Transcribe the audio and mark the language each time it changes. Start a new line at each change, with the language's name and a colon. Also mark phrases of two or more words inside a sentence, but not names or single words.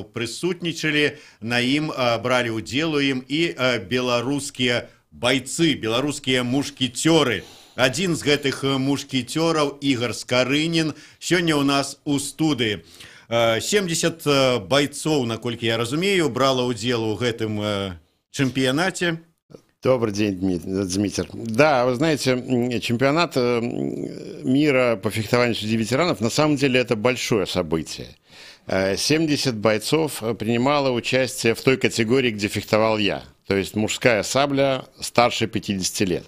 Belarusian: Прысутнічалі на ім, бралі ўдзел у ім і беларускія байцы, беларускія мушкецёры. Адзін з гэтых мушкецёраў, Ігор Скарынін, сёння ў нас у студыі. 70 байцоў, наколькі я разумею, брала ўдзел у гэтым чэмпіянаце.
Russian: Добрый день, Дмитрий. Да, вы знаете, чемпионат мира по фехтованию среди ветеранов на самом деле это большое событие. 70 бойцов принимало участие в той категории, где фехтовал я. То есть мужская сабля старше 50 лет.